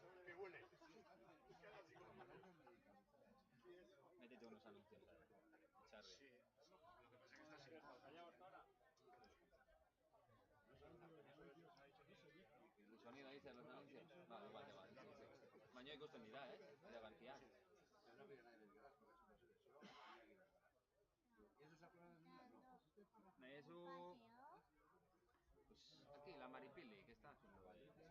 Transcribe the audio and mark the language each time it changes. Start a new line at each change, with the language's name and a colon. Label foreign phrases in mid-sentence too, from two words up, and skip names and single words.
Spanish: Que huele. Métete unos anuncios. Charlie. Sí. Lo que pasa es que está sin pauta. El sonido dice los anuncios. Vale, vale, vale. Sí, sí.
Basque: Baina ikusten dira,
Spanish: de cantidad. No viene nadie del garaje, porque es imposible. Solo hay que ir al garaje. ¿Y eso se aprueba en el no? Eso... Pues aquí, la Maripili, que está haciendo ahí.